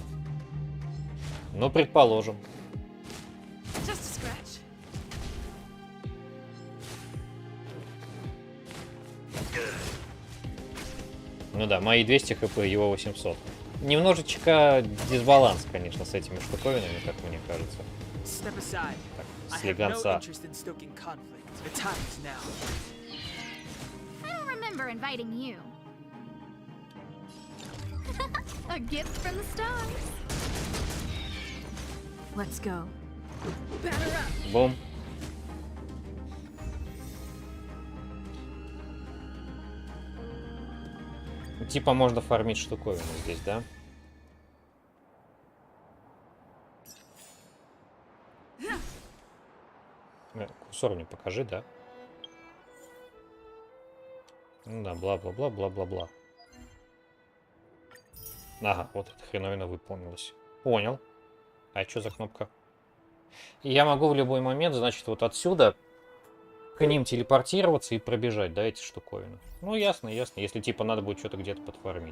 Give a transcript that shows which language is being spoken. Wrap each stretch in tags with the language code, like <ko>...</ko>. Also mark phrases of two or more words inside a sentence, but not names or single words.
<ru>Ну, предположим. Ну да, мои 200 хп, его 800. Немножечко дисбаланс, конечно, с этими штуковинами, как мне кажется. Так, слегонца.</ru> <en>I don't remember inviting you. A gift from the stars. Let's go.</en> <ru>Бум. Типа можно фармить штуковину здесь, да? Курсор мне покажи, да? Ну да, бла-бла-бла, бла-бла-бла. Ага, вот эта хреновина выполнилась. Понял. А что за кнопка? И я могу в любой момент, значит, вот отсюда к ним телепортироваться и пробежать, да, эти штуковины. Ну, ясно, ясно. Если, типа, надо будет что-то где-то подфармить.</ru>